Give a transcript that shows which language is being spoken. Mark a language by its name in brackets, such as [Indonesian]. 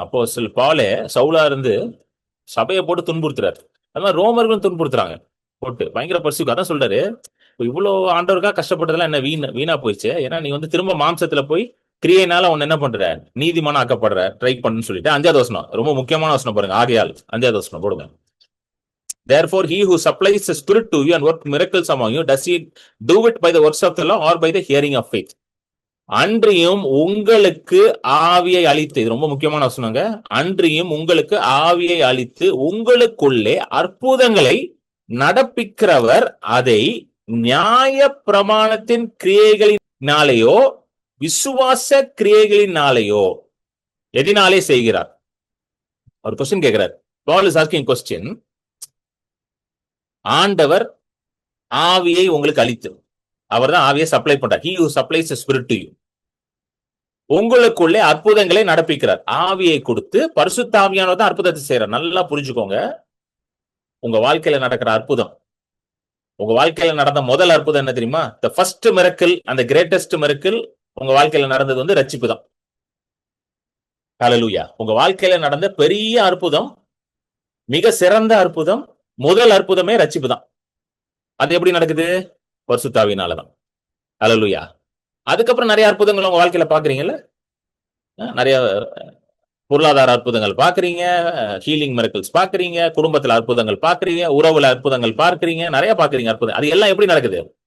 [Tamil] அப்போ பவுலே சவுலா இருந்து சபையை போட்டு துன்புறுத்துறாரு. அது மாதிரி ரோமர்களும் துன்புறுத்துறாங்க போட்டு, பயங்கர பரிசுக்கு. அதான் சொல்றாரு, இவ்வளவு ஆண்டவருக்கா கஷ்டப்பட்டதெல்லாம் என்ன வீணா போயிடுச்சு. ஏன்னா நீ வந்து திரும்ப மாம்சத்துல போய் கிரியைனால உன்னை என்ன பண்ற, நீதிமான ஆக்கப்படுற, ட்ரை பண்ணுன்னு சொல்லிட்டு 5வது வசனம் ரொம்ப முக்கியமான வசனம் பாருங்க. ஆகையால் 5வது வசனம் போடுங்க. [English] Therefore he who supplies the spirit to you and work miracles among you, does he do it by the works of the law or by the hearing of faith? [Tamil] அன்றியும் உங்களுக்கு ஆவியை அளித்து, இது ரொம்ப முக்கியமான வசனங்க, அன்றியும் உங்களுக்கு ஆவியை அளித்து உங்களுக்குள்ளே அற்புதங்களை நடப்பிக்கிறவர் அதை நியாய பிரமாணத்தின் கிரியைகளினாலேயோ விசுவாச கிரியைகளினாலேயோ எதினாலே செய்கிறார்? ஒரு கொஸ்டின் கேட்கிறார். [English] Paul is asking question. [Tamil] ஆண்டவர் ஆவியை உங்களுக்கு அளித்து, அவர் தான் ஆவியை சப்ளை பண்றார். [English] He who supplies the spirit to you. [Tamil] உங்களுக்குள்ளே அற்புதங்களை நடப்பிக்கிறார். ஆவியை கொடுத்து பரிசுத்த ஆவியானவர் தான் அற்புதத்தை செய்யறார். நல்லா புரிஞ்சுக்கோங்க. உங்க வாழ்க்கையில நடக்கிற அற்புதம், உங்க வாழ்க்கையில நடந்த முதல் அற்புதம் என்ன தெரியுமா? [English] the first miracle and the greatest miracle [Tamil] உங்க வாழ்க்கையில நடந்தது வந்து ரட்சிப்பு தான். ஹல்லேலூயா. உங்க வாழ்க்கையில நடந்த பெரிய அற்புதம், மிக சிறந்த அற்புதம், முதல் அற்புதமே ரட்சிப்பு தான். அது எப்படி நடக்குது? பரிசுத்த ஆவியினாலதான். ஹல்லேலூயா. அதுக்கப்புறம் நிறைய அற்புதங்கள் உங்க வாழ்க்கையில பாக்குறீங்கல்ல, நிறைய பொருளாதார அற்புதங்கள் பாக்குறீங்க, ஹீலிங் மிரக்கிள்ஸ் பாக்குறீங்க, குடும்பத்துல அற்புதங்கள் பாக்குறீங்க, உறவுல அற்புதங்கள் பார்க்கிறீங்க, நிறைய பாக்குறீங்க அற்புதம். அது எல்லாம் எப்படி நடக்குது?